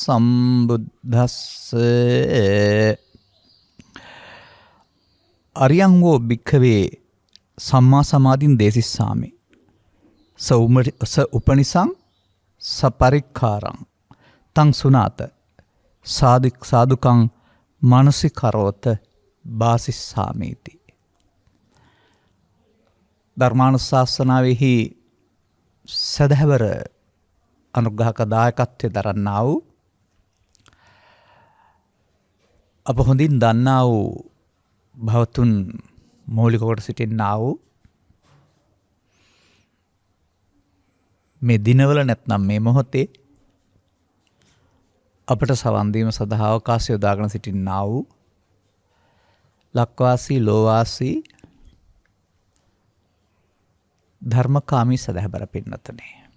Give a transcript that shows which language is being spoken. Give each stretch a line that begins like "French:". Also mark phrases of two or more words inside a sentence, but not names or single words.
Pali: සම්බුද්දස්සේ අරියං වෝ භික්ඛවේ සම්මා සමාධින් දේසිස්සාමි ස උපනිසං සපරික්ඛාරං තං සුනාත සාදුකං මානසිකරෝත බාසිස්සාමීති.
Sinhala: ධර්මානුශාසනාවෙහි සදහවර අනුග්‍රහක දායකත්වය දරන්නා වූ අප හොඳින් දන්නා වූ භවතුන් මූලික කොට සිටින්නා වූ මේ දිනවල නැත්නම් මේ මොහොතේ අපට සවන් දීම සඳහා අවකාශය යොදාගෙන සිටින්නා වූ ලක්වාසී ලෝවාසී ධර්මකාමී සදහබර පින්නතනේ.